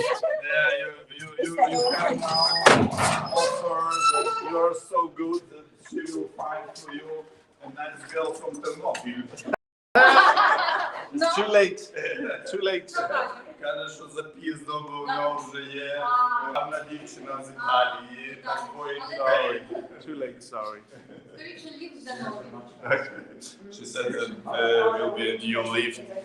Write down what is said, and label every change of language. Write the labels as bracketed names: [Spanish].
[English] Yeah, you can now offer that you are so good that she will find for you a nice girl from Ternopil. It's too late. Too late. [Ukrainian] Каже, що запізно, бо в нього вже є гарна дівчина з Італії, так [English] Sorry. Too late, sorry. [Ukrainian] Скоріше ліфт замовимо. [English] She said that will be a new lift.